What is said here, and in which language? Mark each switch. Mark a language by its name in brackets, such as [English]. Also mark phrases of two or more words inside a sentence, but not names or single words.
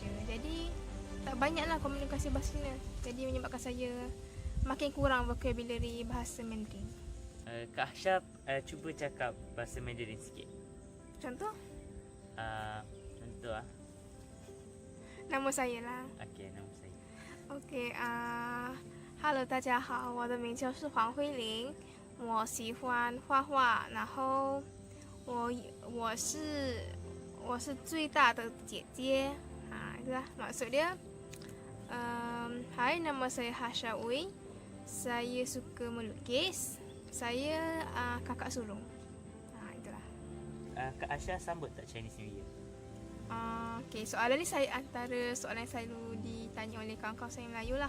[Malay] Jadi tak banyaklah komunikasi bahasa Cina. Jadi menyebabkan saya makin kurang vocabulary bahasa Mandarin. Kak Asha cuba cakap bahasa Mandarin sikit. Contoh? Contoh Nama saya lah. Okey, nama saya. [English] OK Hello [Chinese] 大家好，我的名就是黄慧玲，我喜欢画画，然后我是最大的姐姐 [Malay] itulah maksud dia. Hai, nama saya Hasha Ui. Saya suka melukis. Saya kakak sulung. Itulah. Kak Asha sambut tak [English] Chinese New Year? [Malay] Okay, soalan ni antara soalan yang selalu ditanya oleh kawan-kawan saya Melayu lah.